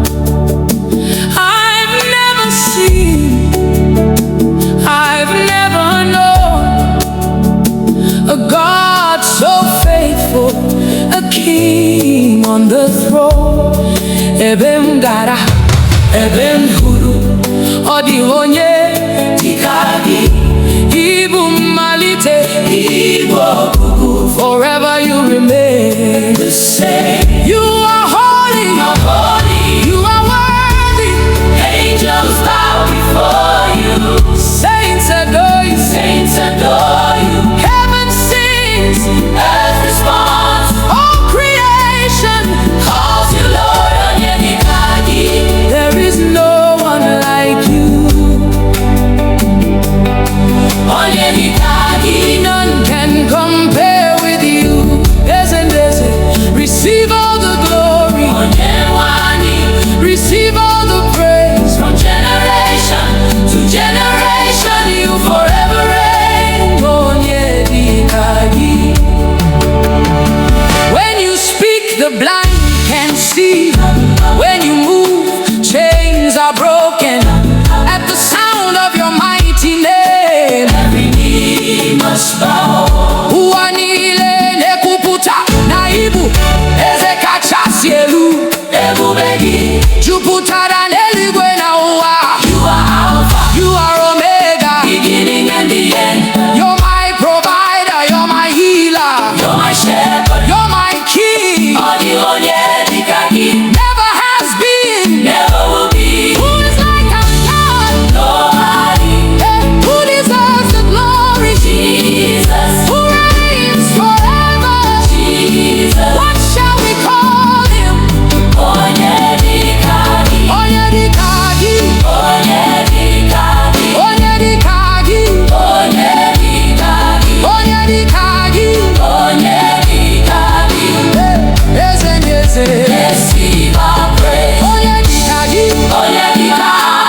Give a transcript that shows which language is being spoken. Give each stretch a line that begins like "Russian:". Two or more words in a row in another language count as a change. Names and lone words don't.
English: I've never seen, I've never known a God so faithful, a king on the throne.
Igbo: Ebem gara, ebem huru, odi onye dịka gị. Ibu malite, Ibu ọgwụgwụ.
English: Forever you remain the same. You are holy, you are worthy. Angels bow before you. Saints adore you, Heaven sings, earth responds. All creation calls you Lord.
Igbo: Onye dịka gị.
English: There is no one like you.
Igbo: Onye dịka gị.
English: None can compare with you. Receive all the glory. Receive all the praise. From generation to generation, you forever reign.
Igbo: Onye dịka gị.
English: When you speak, the blind can see. When you move, chains are broken. At the sound of your mighty name, every knee must bow.
Igbo: Ụwa niile na-ekwupụta na Ibu eze kachasị elu. Ebube gị jupụtara n'eluigwe na ụwa.
English: You are Alpha, you are Omega, beginning and the end. You're my provider, you're my healer, you're my shepherd, you're my king.
Igbo: Odi onye dịka gị.
English: Never has been, never will be. Who is like our God? Nobody. Who deserves the glory? Jesus. Who reigns forever? Jesus. What shall we call him?
Igbo: Onye dịka gị. Onye dịka gị. Onye dịka gị. Onye dịka gị. Onye dịka gị. Onye dịka gị. Onye dịka gị. Eze ndị eze.
English: Receive our praise.
Igbo: Onye dịka gị. Onye dịka